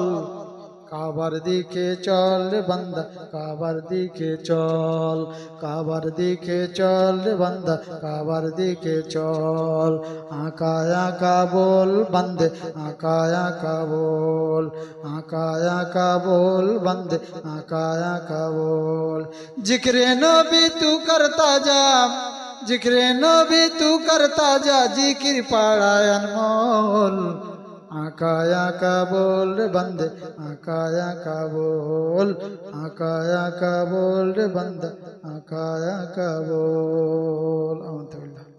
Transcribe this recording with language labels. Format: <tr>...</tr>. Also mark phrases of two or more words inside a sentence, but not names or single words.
<bn>কাবার দিকে চল রে বান্দা, কাবার দিকে চল, কাবার দিকে চল রে বান্দা, কাবার দিকে চল। আকা আকা বল বান্দে, আকা আকা বল, আকা আকা বল বান্দে, আকা আকা বল।</bn> <hi>जिक्र नबी तू करता जा, जिक्र नबी तू करता जा, जिक्र पड़ा अनमोल। आका आका बोल रे बंदे, आका आका बोल, आका आका बोल रे बंदा, आका आका बोल।</hi>